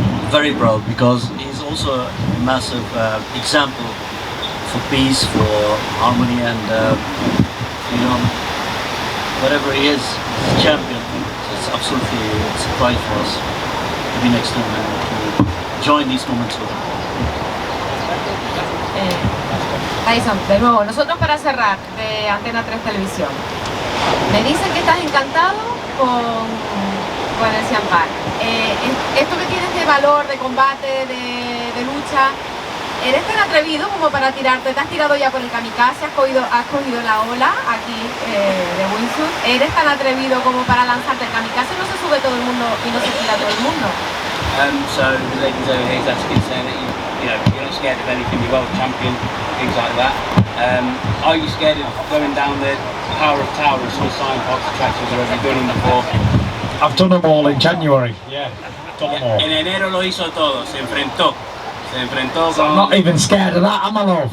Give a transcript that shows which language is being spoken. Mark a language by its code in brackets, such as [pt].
[en] Very proud, because he's also a massive example for peace, for harmony, and whatever he is, he's a champion. So it's absolutely a pride for us to be next to him and to join these moments with him. [es] Tyson, de nuevo, nosotros para cerrar de Antena 3 Televisión, me dicen que estás encantado con el Siam Park. Esto que tienes de valor, de combate, de lucha, ¿eres tan atrevido como para tirarte? ¿Te has tirado ya por el kamikaze? ¿Has cogido la ola aquí de wingsuit? ¿Eres tan atrevido como para lanzarte el kamikaze? No se sube todo el mundo y no se tira todo el mundo. [en] So the ladies over here is asking, saying that you're not scared of anything, you're world champion, things like that. Are you scared of going down the Power of Tower and some Siam Park attractions, or have you done them before? I've done them all in January. Yeah, done them all. [es] En enero lo hizo todo, se enfrentó [en] So I'm not even scared of that, am I, love?